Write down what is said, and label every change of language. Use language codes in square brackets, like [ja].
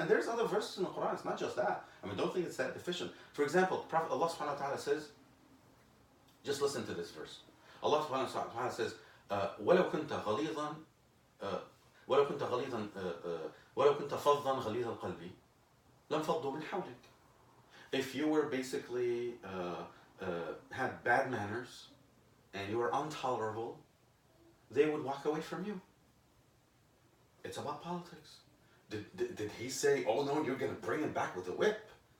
[en] And there's other verses in the Quran. It's not just that. I mean, don't think it's that deficient. For example, Prophet Allah subhanahu wa ta'ala says, just listen to this verse. Allah subhanahu wa ta'ala says, [ar] وَلَوْ كُنْتَ غَلِيظًا وَلَوْ كُنْتَ غَلِيظًا وَلَوْ كُنْتَ فَظًّا غَلِيظَ الْقَلْبِ لَنْفَضُّوا مِنْ حَوْلِكَ. [en] If you were basically had bad manners and you were intolerable, they would walk away from you. It's about politics. Did he say, oh no, you're going to bring him back with the whip?